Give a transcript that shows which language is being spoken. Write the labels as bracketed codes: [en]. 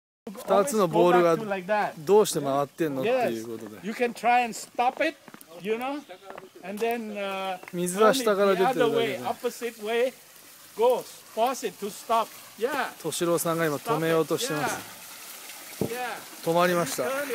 [ja] 2つのボールがどうして回ってんのっていうことで。 [en] You can try and stop it, you know, and then [ja] 水は下から出てるだけで。 [en] opposite way goes. Force it to stop. Yeah. [ja] 敏郎さんが今止めようとしてます。止まりました。